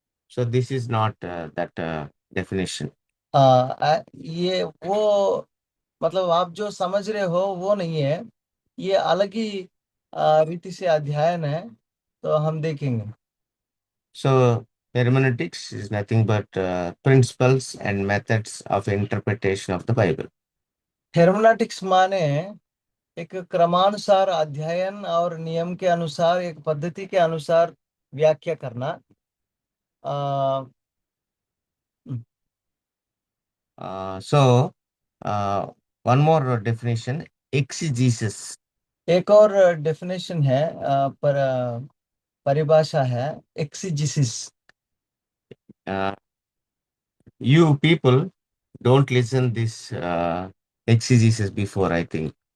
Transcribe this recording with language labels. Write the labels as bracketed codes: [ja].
[en] So this is not that definition. [hi] ये वो मतलब आप जो समझ रहे हो वो नहीं है, ये अलग ही रीति से अध्ययन है। तो हम देखेंगे। [en] So hermeneutics is nothing but principles and methods of interpretation of the Bible. [hi] हेर्मेनेटिक्स माने एक क्रमानुसार अध्ययन और नियम के अनुसार, एक पद्धति के अनुसार व्याख्या करना। आ, [en] So uh, one more definition, exegesis. [hi] एक और डेफिनेशन है, पर परिभाषा है, एक्सिजिसिस। [en] Uh, you people don't listen this exegesis before, I think.